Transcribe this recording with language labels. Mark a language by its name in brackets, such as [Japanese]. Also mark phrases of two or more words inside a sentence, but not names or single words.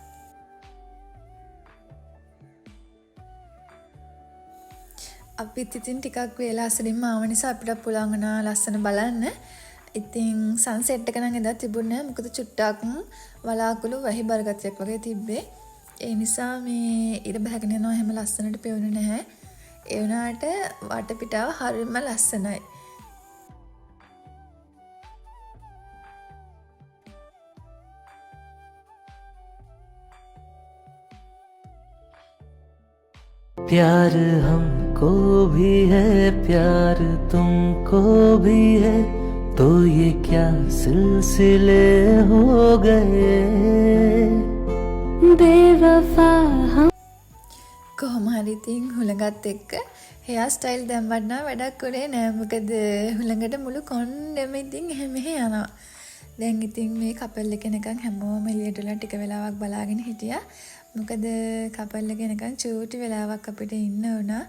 [Sinhala] අපිත් ඉතින් ටිකක් වේලා අසලින්ම ආව නිසා අපිට පුළුවන් වුණා ලස්සන බලන්න. ඉතින් සන්සෙට් එක නම් එදා තිබුණේ නැහැ. මොකද චුට්ටක් වලාකුළු වැහි බරගතියක් වගේ තිබ්බේ. ඒ නිසා මේ ඉර බහගෙන යනවා හැම ලස්සනට පෙවුනේ නැහැ. ඒ වුණාට වටපිටාව හරිම ලස්සනයි. [Hindi] प्यार हमको भी है प्यार तुमको भी है तो ये क्या सिलसिले हो गए बेवफा हम [Sinhala] කොහොම හරි ඉතින් හුලඟත් එක්ක හෙයාර් ස්ටයිල් දැම්මත් නම් වැඩක් කරේ නෑ. මොකද හුලඟට මුළු කොණ්ඩෙම ඉතින් එහෙම යනවා. දැන් ඉතින් මේ කපල් එක නිකන් හැමෝම එළියටලා ටික වෙලාවක් බලාගෙන හිටියා. මොකද කපල් එක නිකන් චූටි වෙලාවක් අපිට ඉන්න වුණා.